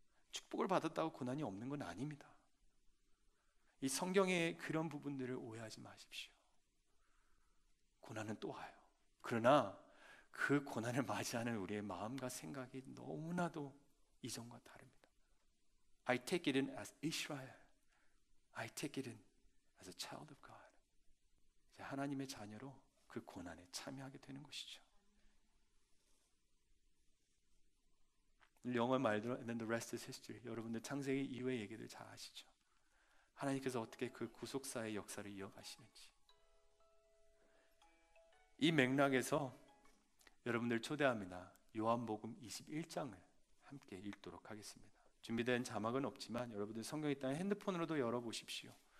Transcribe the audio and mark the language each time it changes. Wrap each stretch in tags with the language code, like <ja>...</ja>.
<ko>축복을 받았다고 고난이 없는 건 아닙니다. 이 성경의 그런 부분들을 오해하지 마십시오. 고난은 또 와요. 그러나 그 고난을 맞이하는 우리의 마음과 생각이 너무나도 이전과 다릅니다.</ko> <en>I take it in as Israel. I take it in as a child of God.</en> <ko>하나님의 자녀로 그 고난에 참여하게 되는 것이죠. 영어 말대로</ko> <en>and then the rest is history.</en> <ko>여러분들 창세기 이후의 얘기들 잘 아시죠? 하나님께서 어떻게 그 구속사의 역사를 이어가시는지. 이 맥락에서 여러분들 초대합니다. 요한복음 21장을 함께 읽도록 하겠습니다. 준비된 자막은 없지만 여러분들 성경 있다면 핸드폰으로도 열어보십시오.</ko>